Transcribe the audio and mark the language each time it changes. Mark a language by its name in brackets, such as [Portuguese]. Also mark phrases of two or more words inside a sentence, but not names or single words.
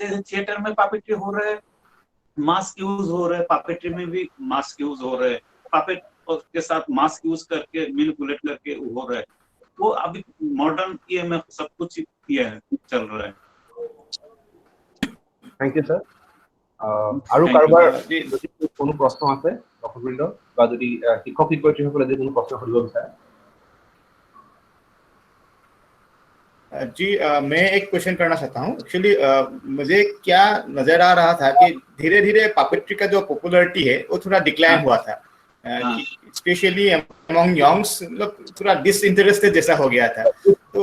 [Hindi] थिएटर में पापेट्री हो रहे हैं, [English] mask use [Hindi] हो रहे हैं, पापेट्री में भी [English] mask use [Hindi] हो रहे हैं, पापेट के साथ [English] mask use [Hindi] करके मैनिपुलेट करके हो रहा है। वो अभी मॉडर्न ये में सब कुछ ये है, चल रहा है। [English] thank you sir. [Assamese] আৰু কাৰোবাৰ যদি কোনো প্ৰশ্ন আছে দৰ্শকবৃন্দ, বা যদি শিক্ষক শিক্ষয়িত্ৰীসকলে যদি কোনো প্ৰশ্ন সুধিব বিচাৰে। [Hindi] जी, मैं एक क्वेश्चन करना चाहता हूँ। एक्चुअली मुझे क्या नजर आ रहा था कि धीरे धीरे पापेट्री का जो पॉपुलैरिटी है वो थोड़ा डिक्लाइन हुआ था, [English] specially among youngs, [Hindi] मतलब थोड़ा डिसइंटरेस्टेड जैसा हो गया था।